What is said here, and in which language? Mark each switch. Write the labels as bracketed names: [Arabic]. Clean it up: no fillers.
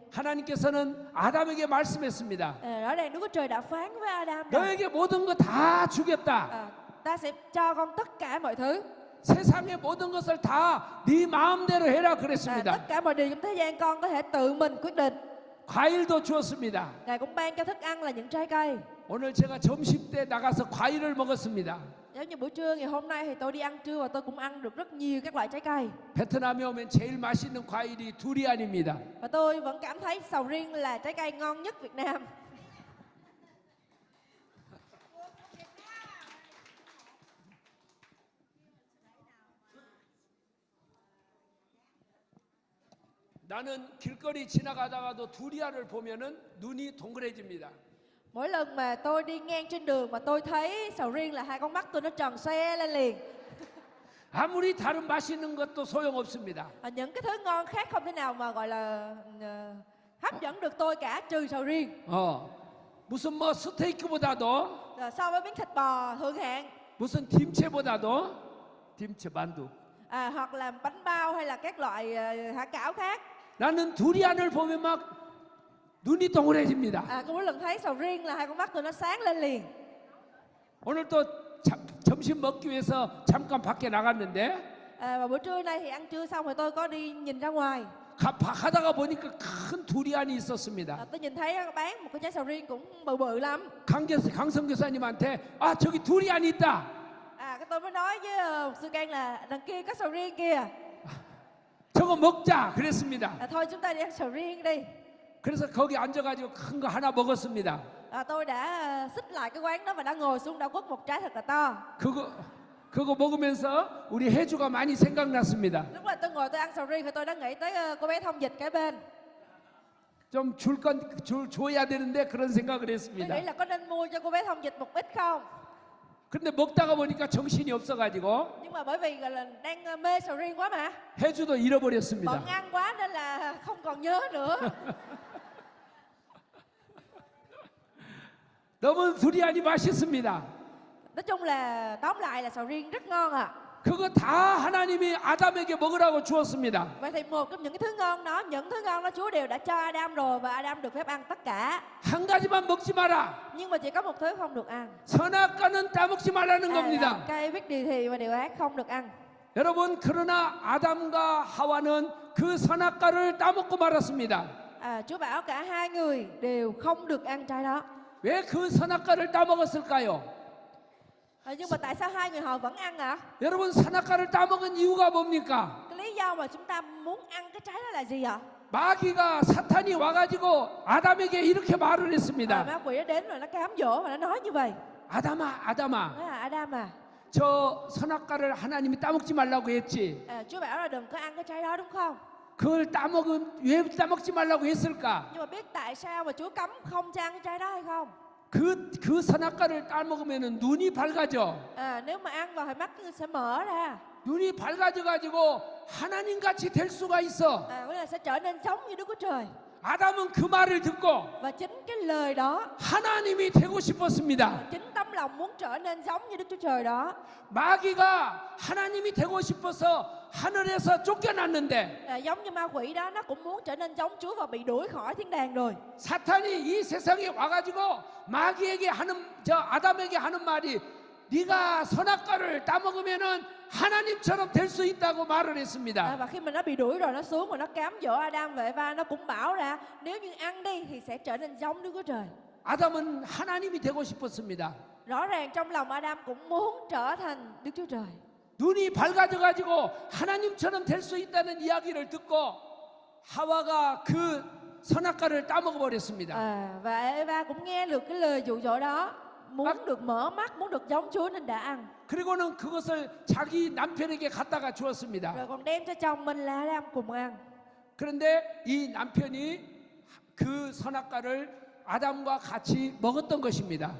[Korean] 하나님께서는 아담에게 말씀했습니다. [Vietnamese] Rõ ràng Đức Chúa Trời đã phán với Adam rằng [Korean] 너에게 모든 거 다 주겠다. [Vietnamese] ta sẽ cho con tất cả mọi thứ. [Korean] 세상의 모든 것을 다 네 마음대로 해라 그랬습니다. [Vietnamese] Tất cả mọi điều trong thế gian con có thể tự mình quyết định. [Korean] 과일도 주었습니다. [Vietnamese] Ngài cũng ban cho thức ăn là những trái cây. [Korean] 오늘 제가 점심 때 나가서 과일을 먹었습니다. [Vietnamese] Giống như buổi trưa ngày hôm nay thì tôi đi ăn trưa và tôi cũng ăn được rất nhiều các loại trái cây. [Korean] 베트남에 오면 제일 맛있는 과일이 두리안입니다. [Vietnamese] Và tôi vẫn cảm thấy sầu riêng là trái cây ngon nhất Việt Nam. [Korean] 나는 길거리 지나가다가도 두리안을 보면은 눈이 동그래집니다. [Vietnamese] Mỗi lần mà tôi đi ngang trên đường mà tôi thấy sầu riêng là hai con mắt tôi nó tròn xoe lên liền. [Korean] 아무리 다른 맛있는 것도 소용없습니다. [Vietnamese] Những cái thứ ngon khác không thể nào mà gọi là hấp dẫn được tôi cả trừ sầu riêng. [Korean] 무슨 뭐 스테이크보다도 [Vietnamese] So với miếng thịt bò thượng hạng, [Korean] 무슨 김치보다도 김치 만두. [Vietnamese] hoặc là bánh bao hay là các loại hả cảo khác. [Korean] 나는 두리안을 보면 막 눈이 동그래집니다. [Vietnamese] Mỗi lần thấy sầu riêng là hai con mắt tôi nó sáng lên liền. [Korean] 오늘 또 점심 먹기 위해서 잠깐 밖에 나갔는데 [Vietnamese] Và bữa trưa nay thì ăn trưa xong rồi tôi có đi nhìn ra ngoài. [Korean] 가다가 보니까 큰 두리안이 있었습니다. [Vietnamese] Tôi nhìn thấy bán một cái trái sầu riêng cũng bự bự lắm. [Korean] 강성 교사님한테 저기 두리안이 있다. [Vietnamese] Cái tôi mới nói với sư Can là đằng kia có sầu riêng kìa. [Korean] 저거 먹자 그랬습니다. [Vietnamese] Thôi chúng ta đi ăn sầu riêng đi. [Korean] 그래서 거기 앉아가지고 큰 거 하나 먹었습니다. [Vietnamese] Tôi đã xích lại cái quán đó và đã ngồi xuống đã quất một trái thật là to. [Korean] 그거 먹으면서 우리 혜주가 많이 생각났습니다. [Vietnamese] Lúc mà tôi ngồi tôi ăn sầu riêng thì tôi đã nghĩ tới cô bé thông dịch kế bên. [Korean] 좀 줘야 되는데 그런 생각을 [Vietnamese] Tôi [Korean] 했습니다. [Vietnamese] nghĩ là có nên mua cho cô bé thông dịch một ít không? [Korean] 그런데 먹다가 보니까 정신이 없어가지고 [Vietnamese] Nhưng mà bởi vì gọi là đang mê sầu riêng quá mà. [Korean] 혜주도 잃어버렸습니다. [Vietnamese] Bận ăn quá nên là không còn nhớ nữa. [Korean] 너무 두리안이 맛있습니다. [Vietnamese] Nói chung là tóm lại là sầu riêng rất ngon ạ. [Korean] 그거 다 하나님이 아담에게 먹으라고 주었습니다. [Vietnamese] Vậy thì một trong những cái thứ ngon đó, những thứ ngon đó Chúa đều đã cho Adam rồi và Adam được phép ăn tất cả. [Korean] 한 가지만 먹지 마라. [Vietnamese] Nhưng mà chỉ có một thứ không được ăn. [Korean] 선악과는 따먹지 말라는 겁니다. [Vietnamese] Cây biết điều thì và điều ác không được ăn. [Korean] 여러분 그러나 아담과 하와는 그 선악과를 따먹고 말았습니다. [Vietnamese] Chúa bảo cả hai người đều không được ăn trái đó. [Korean] 왜 그 선악과를 따먹었을까요? [Vietnamese] Nhưng mà tại sao hai người họ vẫn ăn ạ? [Korean] 여러분 선악과를 따먹은 이유가 뭡니까? [Vietnamese] Cái lý do mà chúng ta muốn ăn cái trái đó là gì ạ? [Korean] 마귀가 사탄이 와가지고 아담에게 이렇게 말을 했습니다. [Vietnamese] Ma quỷ nó đến rồi nó cám dỗ và nó nói như vậy. [Korean] 아담아, [Vietnamese] Nói là Adam à, [Korean] 저 선악과를 하나님이 따먹지 말라고 했지. [Vietnamese] Chúa bảo là đừng có ăn cái trái đó đúng không? [Korean] 그걸 왜 따먹지 말라고 했을까? [Vietnamese] Nhưng mà biết tại sao mà Chúa cấm không cho ăn cái trái đó hay không? [Korean] 그 선악과를 따먹으면 눈이 밝아져. [Vietnamese] Nếu mà ăn vào thì mắt sẽ mở ra. [Korean] 눈이 밝아져가지고 하나님 같이 될 수가 있어. [Vietnamese] Nghĩa là sẽ trở nên giống như Đức Chúa Trời. [Korean] 아담은 그 말을 듣고 [Vietnamese] Và chính cái lời đó, [Korean] 하나님이 되고 싶었습니다. [Vietnamese] chính tấm lòng muốn trở nên giống như Đức Chúa Trời đó. [Korean] 마귀가 하나님이 되고 싶어서 하늘에서 쫓겨났는데 [Vietnamese] Giống như ma quỷ đó, nó cũng muốn trở nên giống Chúa và bị đuổi khỏi thiên đàng rồi. [Korean] 사탄이 이 세상에 와가지고 마귀에게 아담에게 하는 말이 네가 선악과를 따먹으면은 하나님처럼 될 수 있다고 말을 했습니다. [Vietnamese] Và khi mà nó bị đuổi rồi nó xuống và nó cám dỗ Adam vậy và nó cũng bảo là nếu như ăn đi thì sẽ trở nên giống Đức Chúa Trời. [Korean] 아담은 하나님이 되고 싶었습니다. [Vietnamese] Rõ ràng trong lòng Adam cũng muốn trở thành Đức Chúa Trời. [Korean] 눈이 밝아져가지고 하나님처럼 될 수 있다는 이야기를 듣고 하와가 그 선악과를 따먹어 버렸습니다. [Vietnamese] Và Eva cũng nghe được cái lời dụ dỗ đó, muốn được mở mắt, muốn được giống Chúa nên đã ăn. [Korean] 그리고는 그것을 자기 남편에게 갖다가 주었습니다. [Vietnamese] Rồi còn đem cho chồng mình là Adam cùng ăn. [Korean] 그런데 이 남편이 그 선악과를 아담과 같이 먹었던 것입니다.